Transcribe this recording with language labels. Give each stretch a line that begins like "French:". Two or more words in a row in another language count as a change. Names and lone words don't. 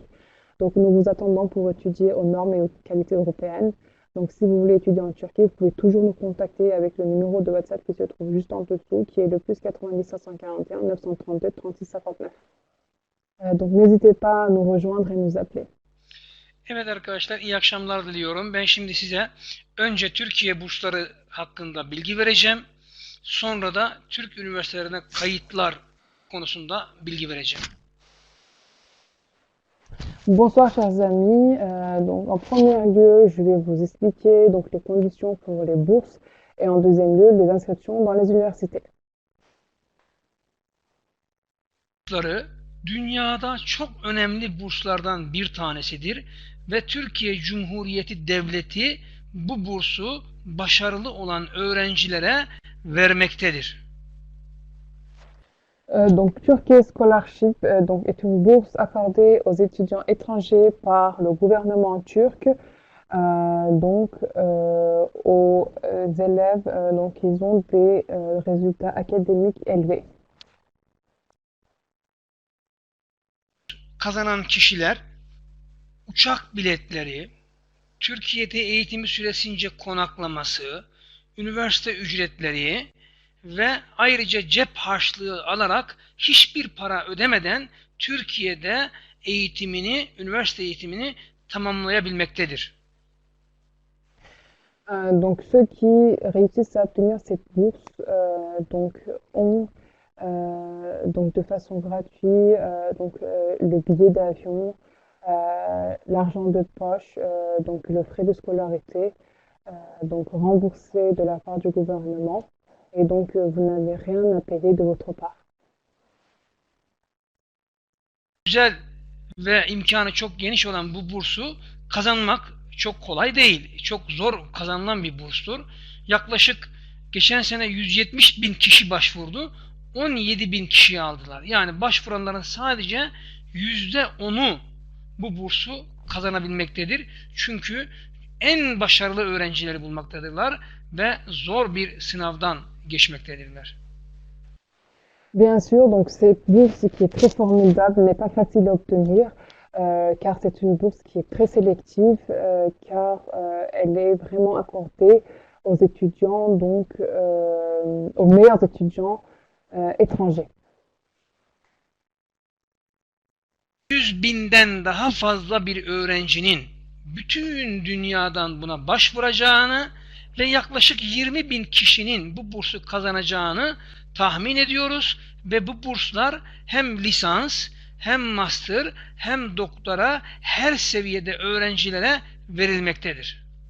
French: Donc nous vous attendons pour étudier aux normes et aux qualités européennes. Donc si vous voulez étudier en Turquie, vous pouvez toujours nous contacter avec le numéro de WhatsApp qui se trouve juste en dessous, qui est le plus 90 541 932 36 59. Donc n'hésitez pas à nous rejoindre et nous appeler.
Turkish: Evet arkadaşlar, iyi akşamlar diliyorum. Ben şimdi size önce Türkiye bursları hakkında bilgi vereceğim. Sonra da Türk üniversitelerine kayıtlar konusunda bilgi vereceğim.
French: Bonsoir chers amis, donc en premier lieu je vais vous expliquer donc les conditions pour les bourses et en deuxième lieu les inscriptions dans les universités.
Turkish: Dünyada çok önemli burslardan bir tanesidir ve Türkiye Cumhuriyeti Devleti bu bursu başarılı olan öğrencilere vermektedir.
French: Donc Turquie Scholarship est une bourse accordée aux étudiants étrangers par le gouvernement turc aux élèves ils ont des résultats académiques élevés.
Turkish: Kazanan kişiler uçak biletleri, Türkiye'de eğitimi süresince konaklaması, üniversite ücretleri ve ayrıca cep harçlığı alarak hiçbir para ödemeden Türkiye'de üniversite eğitimini tamamlayabilmektedir.
French: Donc ceux qui réussissent à obtenir cette bourse ont de façon gratuite le billet d'avion, l'argent de poche, le frais de scolarité, remboursé de la part du gouvernement. Et donc, vous n'avez rien à payer de votre part.
Turkish: Güzel ve imkanı çok geniş olan bu bursu kazanmak çok kolay değil. Çok zor kazanılan bir burstur. Yaklaşık geçen sene 170 bin kişi başvurdu. 17 bin kişiyi aldılar. Yani başvuranların sadece %10'u bu bursu kazanabilmektedir. Çünkü en başarılı öğrencileri bulmaktadırlar ve zor bir sınavdan geçmektedirler.
French: Bien sûr, donc cette bourse qui est très formidable n'est pas facile à obtenir car c'est une bourse qui est très sélective car elle est vraiment accordée aux étudiants aux meilleurs étudiants étrangers.
Turkish: 100 binden daha fazla bir öğrencinin bütün dünyadan buna başvuracağını ve yaklaşık 20 bin kişinin bu bursu kazanacağını tahmin ediyoruz ve bu burslar hem lisans, hem master, hem doktora her seviyede öğrencilere verilmektedir.